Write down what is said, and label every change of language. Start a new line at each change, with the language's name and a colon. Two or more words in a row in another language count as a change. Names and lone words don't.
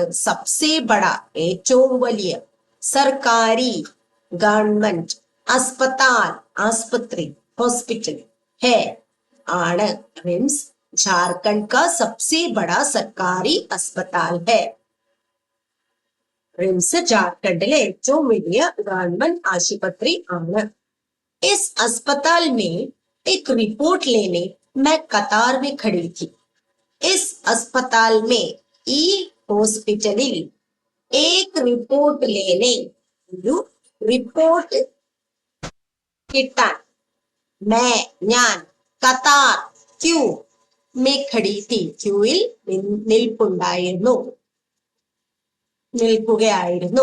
Hindi: सबसे बड़ा,
Malayalam: ഏറ്റവും വലിയ, സർക്കാരി, ഗവൺമെന്റ്, അസ്പതാൽ, ആസ്പത്രി, ഹോസ്പിറ്റൽ, ഹേ ആണ്.
Hindi: रिम्स झारखंड का सबसे बड़ा सरकारी अस्पताल है.
Malayalam: റിംസ് ജാർഖണ്ഡിലെ ഏറ്റവും വലിയ ഗവൺമെന്റ് ആശുപത്രി ആണ്.
Hindi: इस अस्पताल में एक रिपोर्ट लेने मैं कतार में खड़ी थी. इस अस्पताल में,
Malayalam: ഈ ഹോസ്പിറ്റലിൽ,
Hindi: एक रिपोर्ट लेने,
Malayalam: ഒരു റിപ്പോർട്ട് കിട്ടാൻ, ഞാൻ,
Hindi: कतार क्यू में खड़ी थी,
Malayalam: ക്യൂവിൽ നിൽപ്പുണ്ടായിരുന്നു, നിൽക്കുകയായിരുന്നു.